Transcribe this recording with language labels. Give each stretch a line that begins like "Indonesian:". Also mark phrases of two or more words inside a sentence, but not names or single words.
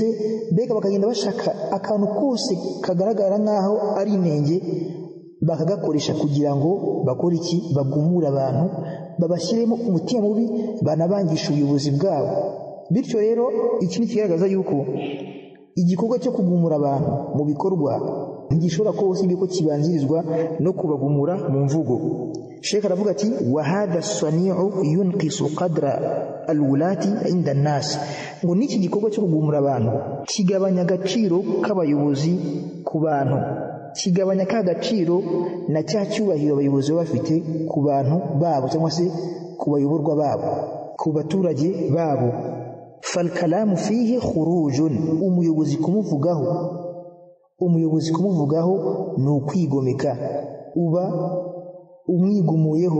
Kinyarwanda: Mbega bakagenda bashaka akantu kose kagaragara nk'aho ari inenge, bakagakoresha kugira ngo bakore iki, bagumura abantu, babashyiremo umutima mubi, banabangisha ubuyobozi bwabo. Bityo rero iki ni kigaragaza yuko igikorwa cyo kugumura abantu mu bikorwa ntigishobora kose ibiko kibanzirizwa no kubagumura mu mvugo.
Arabic: Sheikh
Kinyarwanda: aravuga ati
Arabic: وهذا الصنيع ينقص قدر الولاة عند الناس,
Kinyarwanda: ngo niki gikorwa cyo kugumura abantu kigabanya agaciro k'abayobozi ku bantu, kigabanya ka gaciro na cya cyubahiro abayobozi bafite ku bantu babo, cyangwa se ku bayoborwa babo, ku baturage babo.
Arabic: فالكلام فيه خروج,
Kinyarwanda: umuyobozi kumuvugaho ni ukwigomeka, uba umwigumuyeho.